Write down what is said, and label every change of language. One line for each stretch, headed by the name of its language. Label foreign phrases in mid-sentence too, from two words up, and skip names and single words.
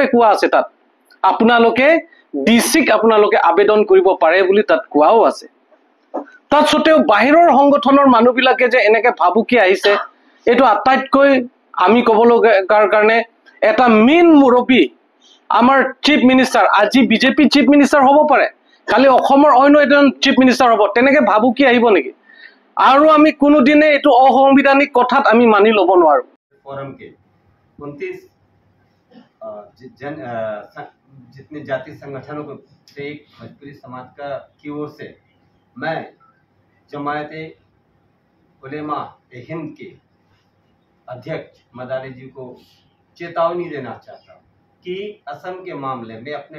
Assamese: কোৱা আছে তাত আপোনালোকে ডিসিক আপোনালোকে আবেদন কৰিব পাৰে বুলি তাত কোৱাও আছে তাত সতেও বাহিৰৰ সংগঠনৰ মানুহবিলাকে যে এনেকে ভাবুকি আহিছে এটো আটাইতকৈ আমি কবলগাৰ কাৰণে এটা মেইন মুৰবী আমাৰ চিফ মিনিষ্টাৰ আজি বিজেপি চিফ মিনিষ্টাৰ হ'ব পাৰে কালি অসমৰ অন্য এজন চিফ মিনিষ্টাৰ হ'ব তেনেকে ভাবুকি আহিব নেকি আৰু আমি কোনো দিনে এটো অসংবিধানিক কথাত আমি মানি লব নোৱাৰো
Hindi: फोरम के 29 जितने जाति संगठनों को से एक भोजपुरी समाज का की ओर से मैं जमायते उलेमा हिंद के अध्यक्ष मदानी जी को चेतावनी देना चाहता हूँ कि असम के मामले में अपने